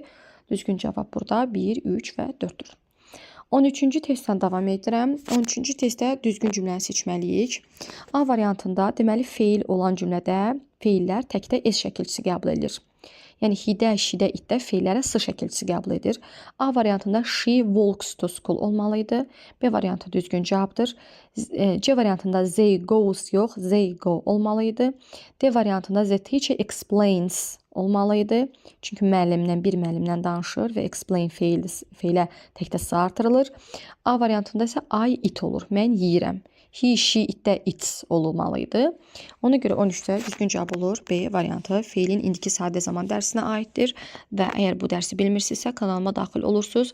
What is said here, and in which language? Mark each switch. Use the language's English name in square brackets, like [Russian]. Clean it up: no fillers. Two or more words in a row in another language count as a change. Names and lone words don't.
[Azerbaijani] Düzgün cavab burada 1, 3 və 4-dür. 13-cü testdən davam edirəm. 13-cü testdə düzgün cümləni seçməliyik. A variantında deməli feil olan cümlədə feillər təkdə S şəkilçisi qəbul edilir. Yəni hidə, şidə, itdə feillərə S şəkilçisi qəbul edir. A variantında [English] she walks to school [Azerbaijani] olmalıydı. B variantı düzgün cavabdır. C variantında [English] they goes [Azerbaijani] yox, [English] they go [Azerbaijani] olmalıydı. D variantında [English] the teacher explains [Azerbaijani] olmalıydı. Çünki müəllimdən, bir müəllimdən danışır və explain feilə təkdə S artırılır. A variantında isə [English] I, it [Azerbaijani] olur. Mən yeyirəm. [English] He, she, [Azerbaijani] itdə it olmalıydı. Ona görə 13-də düzgün cavab olur. B variantı feilin indiki sadə zaman dərsinə aiddir. Və əgər bu dərsi bilmirsinizsə kanalıma daxil olursunuz.